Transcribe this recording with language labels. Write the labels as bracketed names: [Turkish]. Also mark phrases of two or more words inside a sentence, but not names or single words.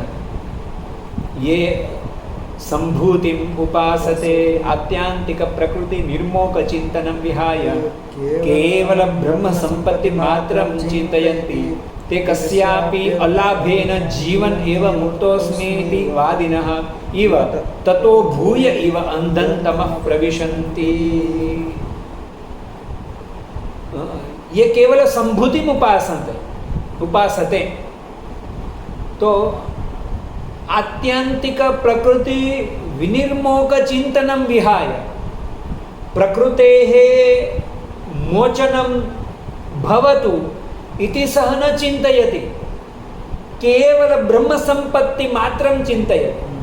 [Sanskrit] ये संभूतिम उपासते आत्यांतिक प्रकृति निर्मोक चिंतनम विहाय केवल ब्रह्म संपत्ति मात्रम चिंतयंति ते कस्यापी अलाभेन जीवन एव मुक्तोस्मीति वादिनः इव ततो भूय इव अंधंतमः प्रविशन्ति. ये केवल संभूति उपासते तो आत्यंतिक प्रकृति विनिर्मोक चिंतनम विहाय प्रकृतेः मोचनं भवतु इति सह न चिंतयति, केवल ब्रह्म संपत्ति मात्रं चिंतयति.